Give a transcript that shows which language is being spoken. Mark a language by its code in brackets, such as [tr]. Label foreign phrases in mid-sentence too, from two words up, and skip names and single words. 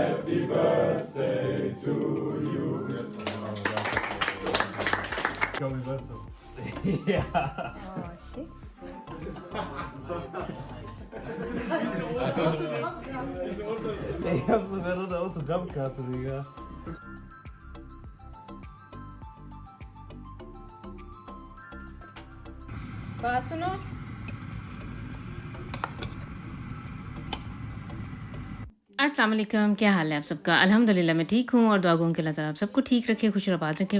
[en] birthday to you. Going versus. Yeah. Oh shit. [de] Ich hab sogar noch eine Autogrammkarte, Digga. [ur] بات سنو. [ar] السلام عليكم, [ur] کیا حال ہے آپ سب کا. الحمدللہ میں ٹھیک ہوں اور دعا گو کہ اللہ تعالیٰ آپ سب کو ٹھیک رکھے، خوش اور آباد رکھے.